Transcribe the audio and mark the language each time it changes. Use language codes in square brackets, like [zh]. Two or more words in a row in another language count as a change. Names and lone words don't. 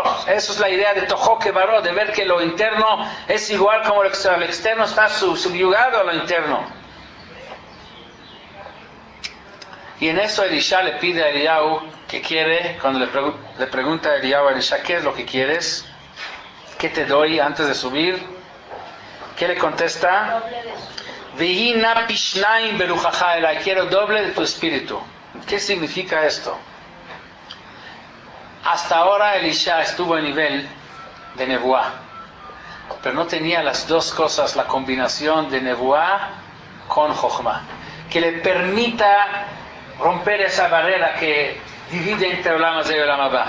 [es] Eso es la idea de [he] תוכו כברו, [es] de ver que lo interno es igual como lo externo está subyugado a lo interno. Y en eso Elisha le pide a Eliyahu que quiere, cuando le pregunta a Eliyahu a Elisha, ¿qué es lo que quieres? ¿Qué te doy antes de subir? ¿Qué le contesta? [he] ויהי נא פי שנים ברוחך אלי, [es] quiero doble de tu espíritu. ¿Qué significa esto? Hasta ahora Elisha estuvo a nivel de Nebuá, pero no tenía las dos cosas, la combinación de Nebuá con Jochma, que le permita romper esa barrera que divide entre [he] עולם הזה [es] y [he] עולם הבא.